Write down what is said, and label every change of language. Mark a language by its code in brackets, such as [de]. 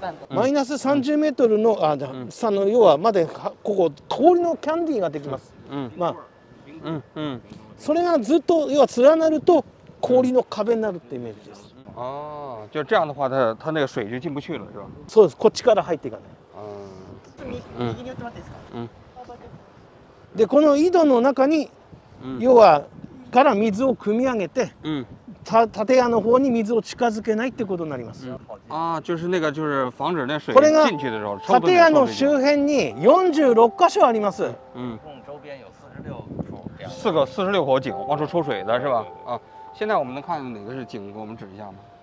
[ja] マイナス30メートルの要はまでここ氷のキャンディーができます。まあそれがずっと要は連なると氷の壁になるってイメージです。 [zh] 哦，就这样的话，它那个水就进不去了，是吧？ [ja] そうです。こっちから入っていかない。右に寄ってもらっていいですか。でこの井戸の中に要はから水を汲み上げて。建屋の方に水を近づけないってことになります。 [zh] 啊，就是那个，就是防止那水 [ja] これが [zh] 进去的时候， [ja] 建屋の周辺に46箇所あります。 [zh] 共周边有 46口井往出抽水的是吧？啊，现在我们能看哪个是井，给我们指一下吗？